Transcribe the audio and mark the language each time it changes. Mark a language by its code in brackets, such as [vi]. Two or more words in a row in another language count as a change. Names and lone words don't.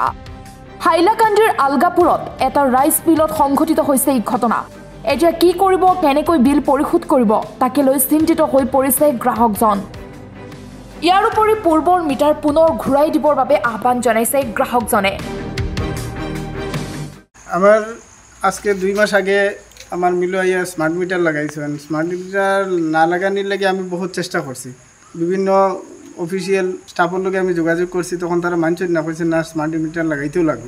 [as] হাইলাকান্দিৰ আলগাপুৰত এটা ৰাইচ মিলত সংঘটিত হৈছে এই ঘটনা। এতিয়া কি কৰিব, কেনেকৈ বিল পৰিশোধ কৰিব, তাকে লৈ চিন্তিত হৈ পৰিছে গ্ৰাহকজন। ইয়াৰ উপৰি পূৰ্বৰ মিটাৰ পুনৰ ঘূৰাই দিবৰ বাবে আহ্বান জনাইছে গ্ৰাহকজনে। [bn] আমার আজকে 2 মাস আগে আমার মিলো আইয়া [en] smart meter [bn] লাগাইছেন। [en] smart meter [bn] না লাগানোর লাগে আমি বহুত চেষ্টা করছি, বিভিন্ন [en] official staff [bn] লগে আমি যোগাযোগ করছি, তখন তারা মানছেন না, কইছেন না [en] smart meter [bn] লাগাইতেও লাগবে।